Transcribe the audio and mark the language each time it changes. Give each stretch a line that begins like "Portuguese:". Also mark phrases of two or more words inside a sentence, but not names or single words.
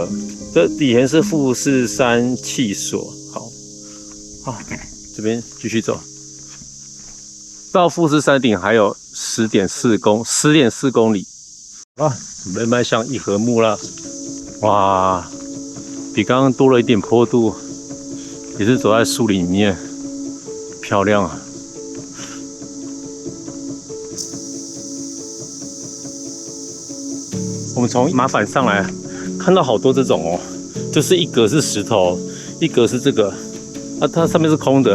Chinese: 這以前是富士山汽所。好，這邊繼續走，到富士山頂還有10.4公里。啊，準備邁向一合目了。哇，比剛剛多了一點坡度。也是走在樹林裡面，漂亮啊！我們從麻反上來，看到好多這種哦，就是一格是石頭，一格是这個，啊，它上面是空的。